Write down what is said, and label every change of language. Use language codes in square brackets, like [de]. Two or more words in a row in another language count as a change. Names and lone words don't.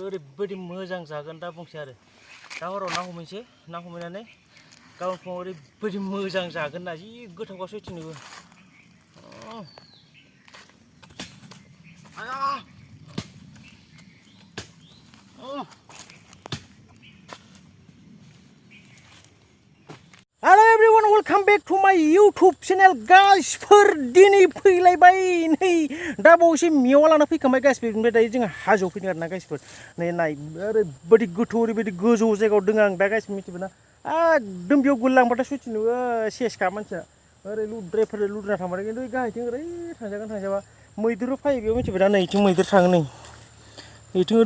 [brx] ओरैबायदि मोजां जागोन दा बुंसै आरो दा हराव ना हमैनोसै ना हमैनानै गाबोन फुङाव ओरैबायदि मोजां जागोन ना जि गोथावखा सैथोनोबो [en] Hello everyone, welcome back to my YouTube channel guys. [brx] दिनै फैलायबाय नै दा बावैसो मेवा लाना फैखांबाय गाइस बेनिफ्राय दायो जों हाजोआव फैदों आरोना गाइसफोर नै नाय ओरैबायदि गोथौ ओरैबायदि गोजौ जायगायाव दङ आं दा गाइस मिथिबायना एकदम बेयाव गोलैलांबाथाय सैथिनोबो सेसखा मानसिया ओरै लुद्रायना थांबाथाय खिन्थु गाहायथिं ओरै थांजाबा मैदेरबो फैयो बेयाव मिथिबाय दा नै इथिं मैदेर थाङो नै इथिं ओरै